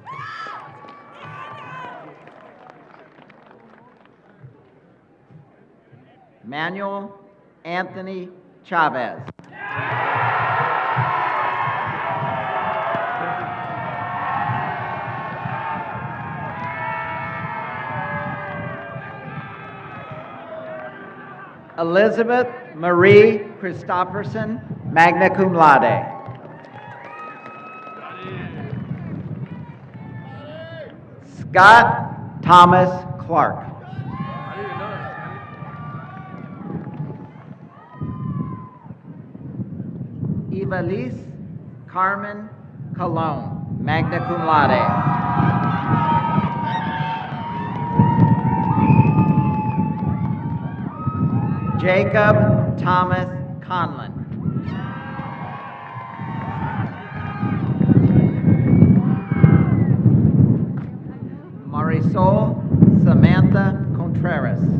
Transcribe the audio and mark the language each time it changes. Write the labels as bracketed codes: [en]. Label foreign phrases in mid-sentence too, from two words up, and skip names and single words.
[en] Manuel Anthony Chavez. Elizabeth Marie Christopherson, [la] magna cum laude. [en] Scott Thomas Clark. Evalise Carmen Colon, [la] magna cum laude. [en] Jacob Thomas Conlon. Marisol Samantha Contreras.